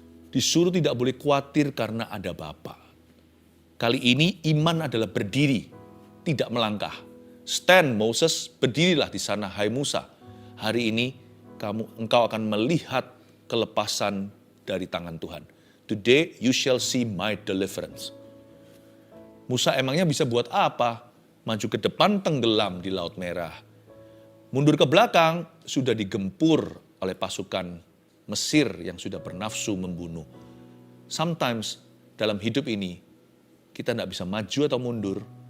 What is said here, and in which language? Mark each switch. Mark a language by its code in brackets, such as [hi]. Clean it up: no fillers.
[id] Disuruh tidak boleh khawatir karena ada Bapa. Kali ini iman adalah berdiri, tidak melangkah. [en] Stand Moses, [id] berdirilah di sana hai Musa. Hari ini engkau akan melihat kelepasan dari tangan Tuhan. [en] Today you shall see my deliverance. [id] Musa emangnya bisa buat apa? Maju ke depan tenggelam di Laut Merah. Mundur ke belakang sudah digempur oleh pasukan Mesir yang sudah bernafsu membunuh. Sometimes dalam hidup ini kita tidak bisa maju atau mundur.